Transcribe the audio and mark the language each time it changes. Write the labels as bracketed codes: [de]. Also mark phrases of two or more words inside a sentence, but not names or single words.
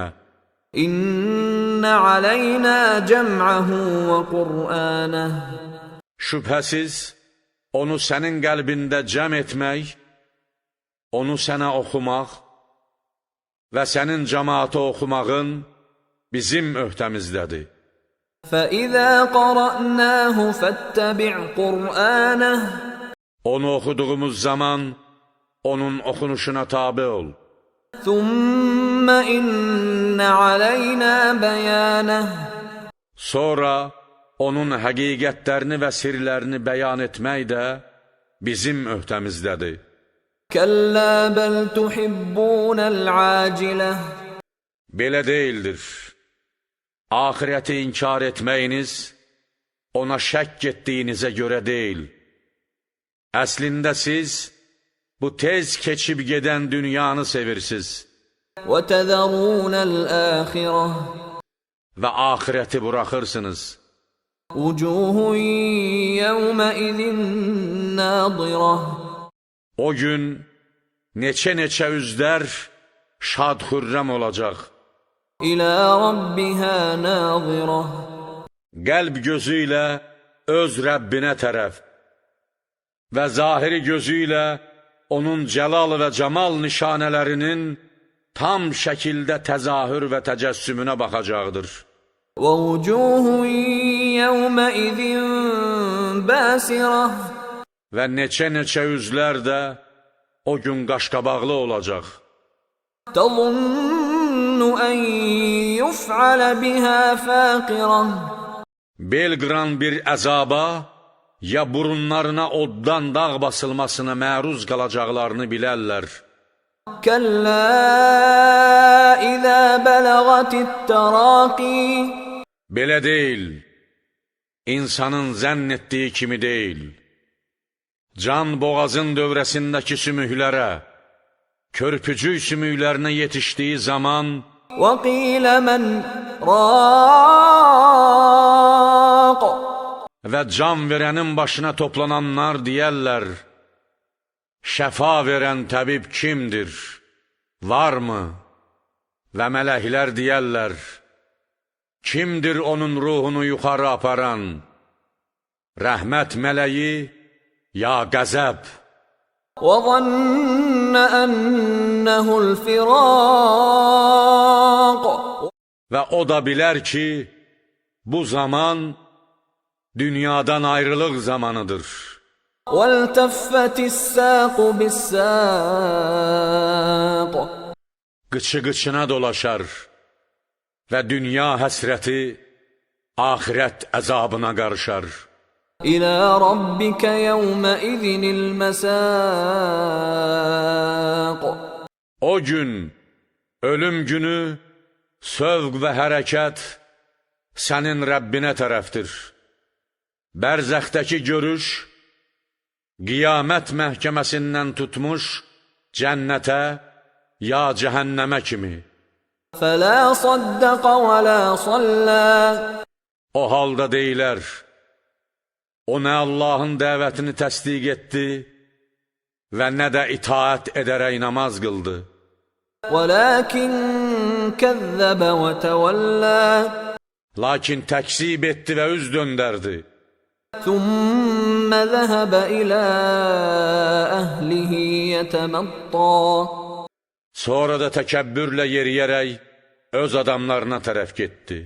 [ar] إن علينا جمعه وقرآنه. [az] Şübhəsiz, onu sənin qəlbində cəm etmək, onu sənə oxumaq və sənin cəmaata oxumağın bizim öhdəmizdədir. [ar] فَإِذَا قَرَأْنَاهُ فَاتَّبِعْ قُرْآنَهُ. [az] Onu oxuduğumuz zaman onun oxunuşuna tabe ol. [ar] ثُمَّ إِنَّ عَلَيْنَا بَيَانَهُ. [az] Sonra onun həqiqətlərini və sirlərini bəyan etmək də bizim öhdəmizdədir. [ar] كَلَّا بَلْ تُحِبُّونَ الْعَاجِلَةَ. [az] Belə deyildir. Ahirəti inkar etməyiniz, ona şəkk etdiyinizə görə deyil. Əslində siz bu tez keçib gedən dünyanı sevirsiniz [ar] وَتَذَرُونَ الْآخِرَةَ. [az] və ahirəti buraxırsınız. [ar] وُجُوهٌ يَوْمَئِذٍ نَاضِرَةٌ. [az] O gün neçə üzlər şad-xürrəm olacaq. [ar] إِلَى رَبِّهَا نَاظِرَةٌ. [az] Qəlb gözü ilə öz Rəbbinə tərəf və zahiri gözü ilə onun cəlal və camal nişanələrinin tam şəkildə təzahür və təcəssümünə baxacaqdır. [ar] وَوُجُوهٌ يَوْمَئِذٍ بَاسِرَةٌ. [az] Və neçə üzlər də o gün qaşqabaqlı olacaq. [ar] تَظُنُّ أَنْ يُفْعَلَ بِهَا فَاقِرَةٌ. [az] Bel qıran bir əzaba, ya burunlarına oddan dağ basılmasına məruz qalacaqlarını bilərlər. [ar] كَلَّا إِذَا بَلَغَتِ التَّرَاقِي. [az] Belə deyil, insanın zənn etdiyi kimi deyil. Can boğazın dövrəsindəki sümüklərə, körpücük sümüklərinə yetişdiyi zaman [ar] وَقِيلَ مَنْ رَاقٍ. [az] və can verənin başına toplananlar deyərlər, şəfa verən təbib kimdir, varmı? Və mələklər deyərlər, kimdir onun ruhunu yuxarı aparan, rəhmət mələyi, ya qəzəb? [ar] وَظَنَّ أَنَّهُ الْفِرَاقُ. [az] Və o da bilər ki, bu zaman dünyadan ayrılıq zamanıdır. [ar] وَالْتَفَّتِ السَّاقُ بِالسَّاقِ. [az] Qıçı-qıçına dolaşar və dünya həsrəti ahirət əzabına qarışar. [ar] إِلَى رَبِّكَ يَوْمَئِذٍ الْمَسَاقُ. [az] O gün, ölüm günü, sövq və hərəkət sənin Rəbbinə tərəfdir. Bərzəxdəki görüş, qiyamət məhkəməsindən tutmuş cənnətə ya cəhənnəmə kimi. [ar] فَلَا صَدَّقَ وَلَا صَلَّى. [az] O halda deyilər, o nə Allahın dəvətini təsdiq etdi və nə də itaət edərək namaz qıldı. [ar] وَلَكِنْ كَذَّبَ وَتَوَلَّى. [az] Lakin təkzib etdi və üz döndərdi. [ar] ثُمَّ ذَهَبَ إِلَى أَهْلِهِ يَتَمَطَّى. [az] Sonra da təkəbbürlə yeriyərək öz adamlarına tərəf getdi.